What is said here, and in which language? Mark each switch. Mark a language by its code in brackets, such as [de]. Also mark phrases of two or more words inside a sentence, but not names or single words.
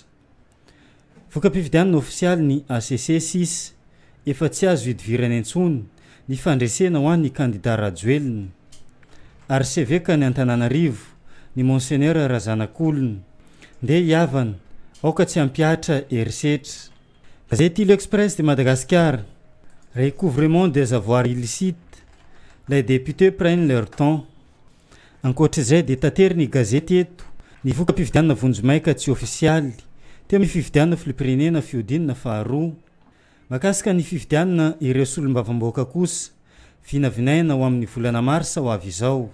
[mg] Voka-pifidianana ofisialy ny ACC 6 efa tsy azo hidivirana intsony ny fandresena ho an'ny kandida Rajoelina. Arseveka ny Antananarivo ny Monseigneur Razanakolona ndeha hiavana aoka tsy ampiatra herisetra. [fr] Gazety L'Express de Madagascar, recouvrement des avoirs illicites, les députés prennent leur temps. [mg] Ankoatr'izay dia tatery ny gazety eto ny voka-pifidianana vonjomaika tsy ofisialy teo amin'ny fifidianana filopirenena fiodinana faharoa makasika ny fifidianana ireo solombavam-boaka kosa vinavinaina ho amin'ny volana marsa ho avy izao.